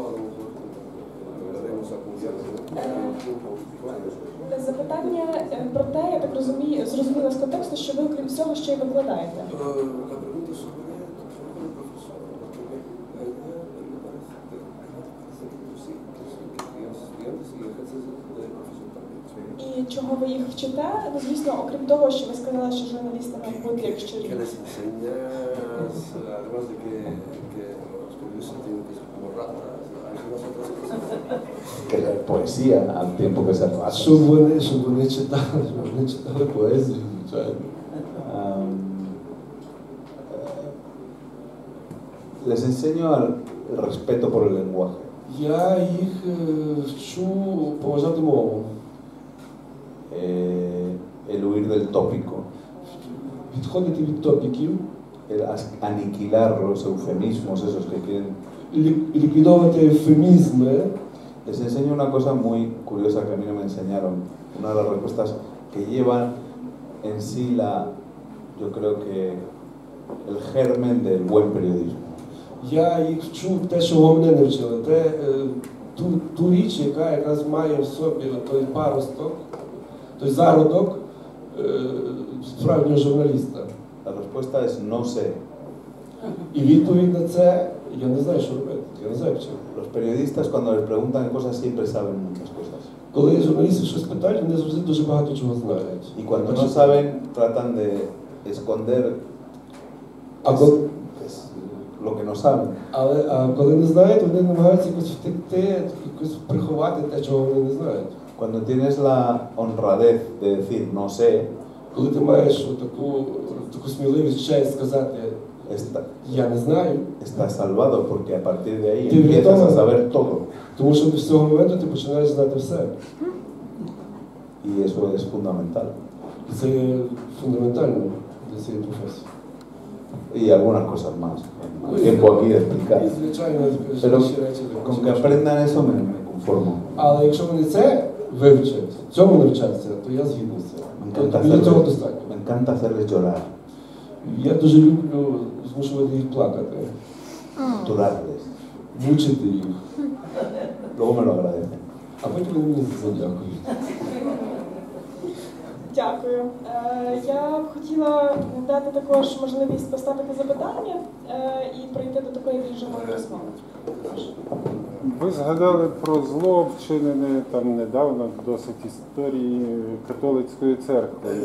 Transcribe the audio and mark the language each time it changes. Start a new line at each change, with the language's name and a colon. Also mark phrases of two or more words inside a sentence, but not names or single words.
Ukrainian: Запитання про те, я так розумію, зрозуміла з контексту, що ви, окрім всього, ще й викладаєте. І чого ви їх вчите? Ну, звісно, окрім того, що ви сказали, що журналісти мають бути як щирі.
Spanish: Que leer poesía al tiempo que se pasa.
Ukrainian: Щоб вони читали поезію, звичайно.
Spanish: Les enseño el respeto por el lenguaje.
Ukrainian: Я їх вчу поважати мову.
Spanish: El huir del tópico.
Ukrainian: Відходити від топіків.
Spanish: El aniquilar los eufemismos esos que quieren.
Ukrainian: Ліквідовувати ефемізми.
Spanish: Les enseño una cosa muy curiosa que a mí no me enseñaron. Una de las respuestas que llevan en sí yo creo que el germen del buen periodismo.
Ukrainian: Я їх вчу те, чого мене не вчили. Ту річ, яка якраз має в собі той паросток, той зародок справжнього журналіста.
Spanish: La respuesta es no sé.
Ukrainian: І відповідь на це, я не знаю, що робити. Я не знаю, чого.
Spanish: Los periodistas cuando les preguntan cosas siempre saben muchas cosas.
Ukrainian: Коли журналісти щось питають, вони завжди дуже багато чого знають.
Spanish: Y cuando no saben, tratan de esconder lo que no saben.
Ukrainian: А коли не знають, вони намагаються якось втекти, якось приховати те, чого вони не знають.
Spanish: Cuando tienes la honradez de decir no sé,
Ukrainian: коли ти маєш таку сміливість честь сказати, я не знаю,
Spanish: estás salvado porque a partir de ahí empiezas a saber todo.
Ukrainian: Тому що з цього моменту ти починаєш знати все.
Spanish: Y eso es fundamental.
Ukrainian: І це є фундаментально для цієї професії.
Spanish: Y algunas cosas más. No hay tiempo aquí de explicar. Pero con que aprendan eso me conformo.
Ukrainian: Але якщо вони це вивчать, цьому навчаться, то я згідний з цим. Мені цього достатньо.
Spanish: Me encanta hacerles llorar.
Ukrainian: Я дуже люблю змушувати їх плакати.
Spanish: Torturarles.
Ukrainian: Мучити їх.
Spanish: Luego me lo agradecen.
Ukrainian: А потім вони мені задякують. Дякую. Я б хотіла дати також можливість поставити запитання і прийти до такої більш живої розмови. Ви згадали про зло, вчинене там недавно, досить історії католицькою церквою.